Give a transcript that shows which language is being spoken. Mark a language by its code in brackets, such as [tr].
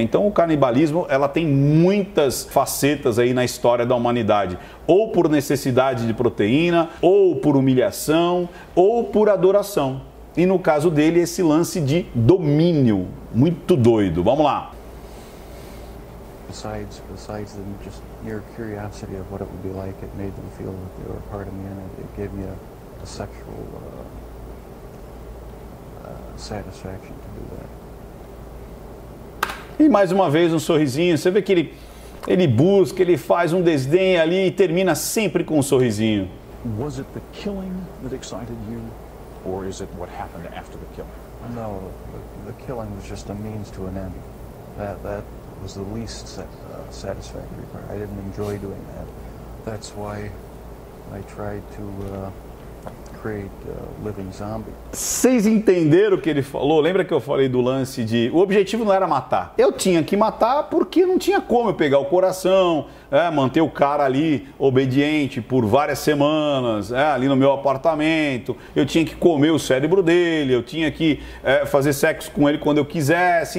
[pt] Então o canibalismo, ela tem muitas facetas aí na história da humanidade, ou por necessidade de proteína, ou por humilhação, ou por adoração. E no caso dele, esse lance de domínio, muito doido. Vamos lá. [en] Besides the just mere curiosity of what it would be like, it made them feel that they were part of me, and it gave me a sexual satisfaction to do that. [pt] E mais uma vez um sorrisinho. Você vê que ele busca, ele faz um desdém ali e termina sempre com um sorrisinho. [en] Was it the killing that excited you, or is it what happened after the killing? No, the killing was just a means to an end. That was the least satisfactory part. I didn't enjoy doing that. That's why I tried to create a living zombie. [pt] Vocês entenderam o que ele falou? Lembra que eu falei do lance de... O objetivo não era matar. Eu tinha que matar porque não tinha como eu pegar o coração, manter o cara ali obediente por várias semanas, ali no meu apartamento. Eu tinha que comer o cérebro dele, eu tinha que fazer sexo com ele quando eu quisesse.